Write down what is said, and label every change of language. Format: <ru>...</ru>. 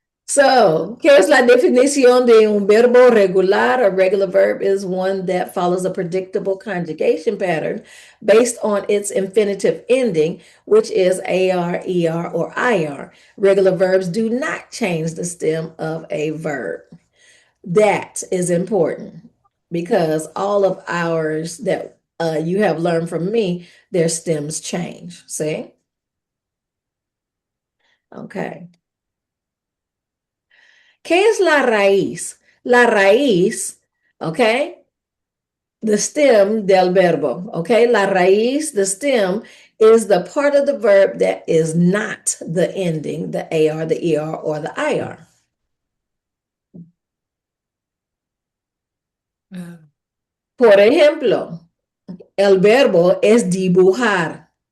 <es>So, ¿qué es la definición de un verbo regular?</es> <en>A regular verb is one that follows a predictable conjugation pattern based on its infinitive ending, which is AR, ER, or IR. Regular verbs do not change the stem of a verb. That is important because all of ours that you have learned from me, their stems change. See? Okay.</en> <es>¿Qué es la raíz? La raíz, okay?</es> <en>The stem</en> <es>del verbo,</es> <en>okay? La raíz, the stem, is the part of the verb that is not the ending, the AR, the ER, or the IR. Ah,</en> <es>Por ejemplo, el verbo es dibujar.</es>